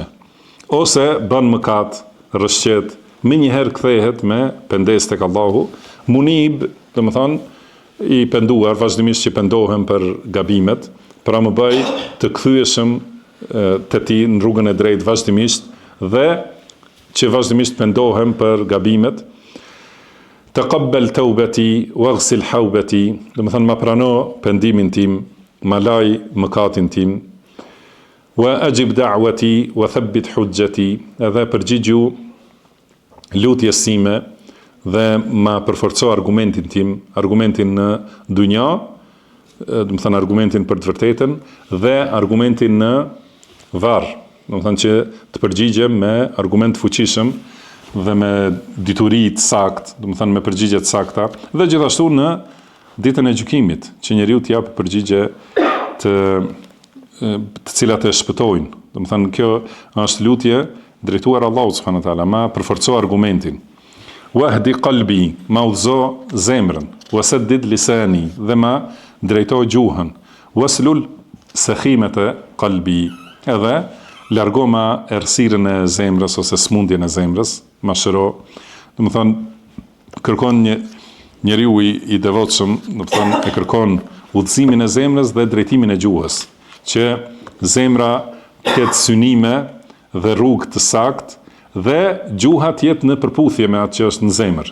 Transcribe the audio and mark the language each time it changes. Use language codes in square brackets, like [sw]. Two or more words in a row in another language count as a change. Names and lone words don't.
[sq] Ose bën mëkat, rrëshqet, më njëherë kthehet me pendes tek Allahu, munib, do të thonë i penduar, vazhdimisht që pendohem për gabimet, pra më bëj të kthyeshëm te ti në rrugën e drejtë vazhdimisht dhe që vazhdimisht pendohem për gabimet. [ar] تقبل توبتي واغسل حوبتي, [sq] do të thonë ma prano pendimin tim, ma laj mëkatin tim. [ar] وأجب دعوتي وثبت حجتي, [sq] edhe përgjigju lutjes sime dhe ma përforco argumentin tim, argumentin në dunja, do të thënë argumentin për të vërtetën dhe argumentin në varr, do të thënë që të përgjigjem me argument fuqishëm dhe me dituri të saktë, do të thënë me përgjigje të sakta, dhe gjithashtu në ditën e gjykimit, që njeriu të japë përgjigje të cilat e shpëtojnë. Do të thënë kjo është lutje drejtuar Allahut [ar] سبحانه وتعالى, [sq] ma përforco argumentin. [ar] واهد قلبي, [sq] ma udhëzo zemrën, [ar] وسدد لساني, [sq] dhe ma drejto gjuhën, [ar] واسلل سخيمة قلبي, [sq] edhe largo ma errësirën e zemrës ose smundjen e zemrës, ma shëro. Do të thënë kërkon njeriu i devotshëm, do të thënë e kërkon udhëzimin e zemrës dhe drejtimin e gjuhës, që zemra ketë synime dhe rrugë të saktë dhe gjuha të jetë në përputhje me atë që është në zemër.